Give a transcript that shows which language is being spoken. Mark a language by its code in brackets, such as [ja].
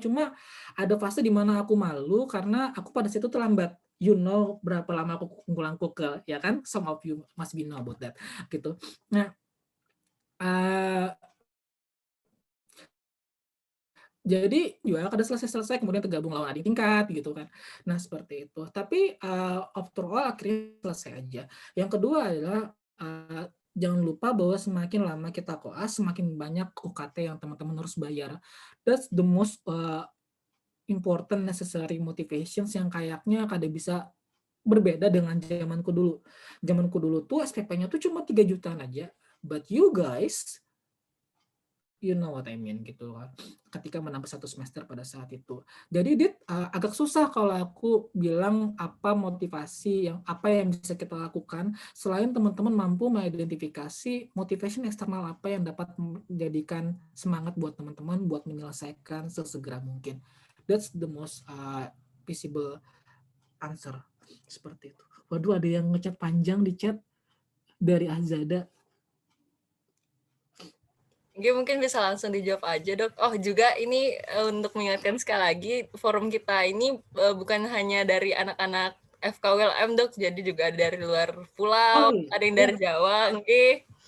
[id] Cuma ada fase di mana aku malu karena aku pada situ terlambat. You know berapa lama aku ngulang ke, ya kan? [en] Some of you must be know about that, gitu. [id] Nah, jadi ya kada selesai-selesai kemudian tergabung lawan adik tingkat gitu kan. Nah, seperti itu. Tapi after all akhirnya selesai aja. Yang kedua adalah jangan lupa bahwa semakin lama kita koas, semakin banyak UKT yang teman-teman harus bayar. [en] That's the most important necessary motivations [id] yang kayaknya kada bisa berbeda dengan zamanku dulu. Zamanku dulu tuh SPP-nya tuh cuma 3 jutaan aja. But you guys, you know what I mean gitu kan. Ketika menambah 1 semester pada saat itu. Jadi agak susah kalau aku bilang apa apa yang bisa kita lakukan selain teman-teman mampu mengidentifikasi motivation eksternal apa yang dapat menjadikan semangat buat teman-teman buat menyelesaikan sesegera mungkin. [en] That's the most visible answer. [id] Seperti itu. Waduh, ada yang ngechat panjang di chat dari Azada. Oke, mungkin bisa langsung dijawab aja, Dok. Oh, juga ini untuk mengingatkan sekali lagi, forum kita ini bukan hanya dari anak-anak FKWLM, Dok, jadi juga ada dari luar pulau, ada yang dari Jawa, oke.